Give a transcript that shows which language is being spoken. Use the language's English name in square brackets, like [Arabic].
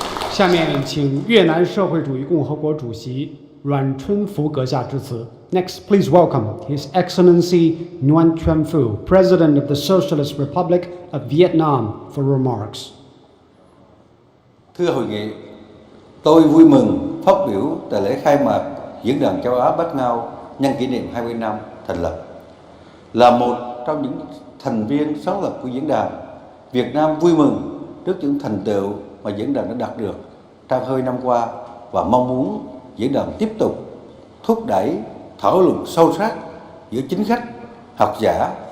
[Chinese] 下面请越南社会主义共和国主席阮春福阁下致辞。 [English] Next, please welcome His Excellency Nguyen Xuan Phu, President of the Socialist Republic of Vietnam, for remarks. [Vietnamese] Thưa hội nghị, tôi vui mừng phát biểu tại lễ khai mạc Diễn đàn Châu Á Bách Ngao nhân kỷ niệm 20 năm thành lập. Là một trong những thành viên sáng lập của diễn đàn, Việt Nam vui mừng trước những thành tựu mà diễn đàn đã đạt được trong 20 năm qua và mong muốn diễn đàn tiếp tục thúc đẩy thảo luận sâu sắc giữa chính khách, học giả,